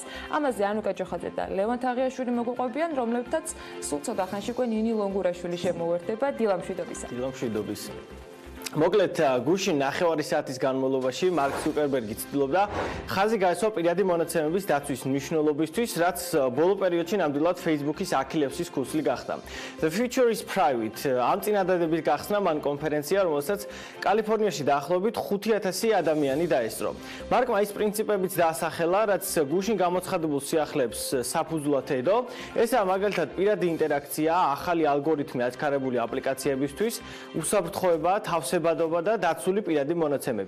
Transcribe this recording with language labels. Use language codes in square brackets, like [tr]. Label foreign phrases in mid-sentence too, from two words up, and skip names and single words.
[ka] ამაზე ანუკა ჯოხაძე და ლევან თაღიაშვილი მოგვიყვებიან, რომლებთაც სულ ცოტა ხანში უკვე ნინი ლონგურაშვილი შემოუერთდება. დილა მშვიდობისა. დილა მშვიდობისა. მოკლედ გუშინ 9 საათის განმავლობაში მარკ ზუკერბერგი ცდილობდა ხაზი გაესვა პირადი მონაცემების დაცვის მნიშვნელობისთვის, რაც ბოლო პერიოდში ნამდვილად Facebook-ის აქილევსის ქუსლი გახდა. [en] The future is private. [ka] ამ წინადადების გახსნა მან კონფერენცია, რომელსაც კალიფორნიაში დაახლოებით 5000 ადამიანი დაესწრო. მარკმა ის პრინციპებიც დაასახელა, რაც გუშინ გამოცხადებულ სიახლეებს საფუძვლად ედო. ესაა მაგალითად პირადი ინტერაქცია, ახალი ალგორითმი აჩქარებული აპლიკაციებისთვის, უსაფრთხოება, თავსებადობა და დაცული პირადი მონაცემები.